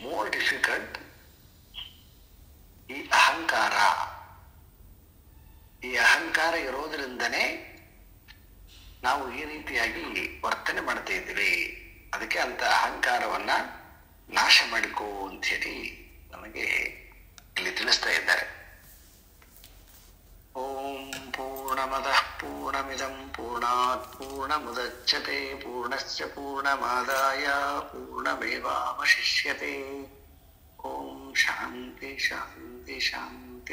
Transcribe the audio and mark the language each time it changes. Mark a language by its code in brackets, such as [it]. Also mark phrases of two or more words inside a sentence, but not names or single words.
[en] more difficult [kn] ಈ ಅಹಂಕಾರ. ಈ ಅಹಂಕಾರ ಇರೋದ್ರಿಂದನೇ ನಾವು ಈ ರೀತಿಯಾಗಿ ವರ್ತನೆ ಮಾಡ್ತಾ ಇದ್ದೀವಿ. ಅದಕ್ಕೆ ಅಂತ ಅಹಂಕಾರವನ್ನ ನಾಶ ಮಾಡಿಕೋ ಅಂತ ಹೇಳಿ ನಮಗೆ ಇಲ್ಲಿ ತಿಳಿಸ್ತಾ ಇದ್ದಾರೆ. [sa] ಓಂ ಪೂರ್ಣಮದಃ ಪೂರ್ಣಮಿದಂ ಪೂರ್ಣಾತ್ ಪೂರ್ಣಮುದಚ್ಯತೆ ಪೂರ್ಣಸ್ಯ ಪೂರ್ಣಮಾದಾಯ ಪೂರ್ಣಮೇವಾವಶಿಷ್ಯತೆ. ಓಂ ಶಾಂತಿ ಶಾಂತಿ ಶಾಂತಿ.